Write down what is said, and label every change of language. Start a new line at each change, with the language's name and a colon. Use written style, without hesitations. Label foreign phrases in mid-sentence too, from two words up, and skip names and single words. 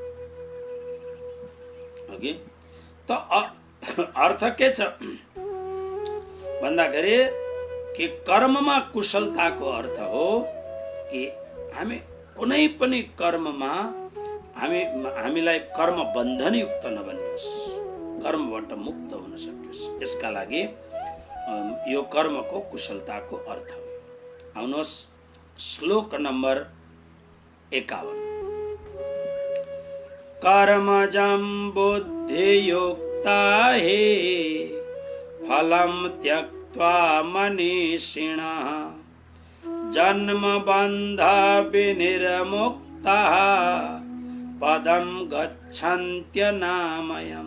Nepali: ओके, त अर्थ के छ भन्दाखेरि कि कर्ममा कुशलताको अर्थ हो कि हामी कुनै पनि कर्ममा हामीलाई कर्म बन्धनयुक्त नबनियोस्, कर्मबाट मुक्त हुन सकियोस्, यसका लागि यो कर्मको कुशलताको अर्थ हो। आउनुहोस् श्लोक नम्बर 51।
Sanskrit: कर्मजं बुद्धियुक्ता हे फलं त्यक्त्वा मनीषिणः जन्मबन्ध विनिर्मुक्ताः पदं गच्छन्त्यनामयम्।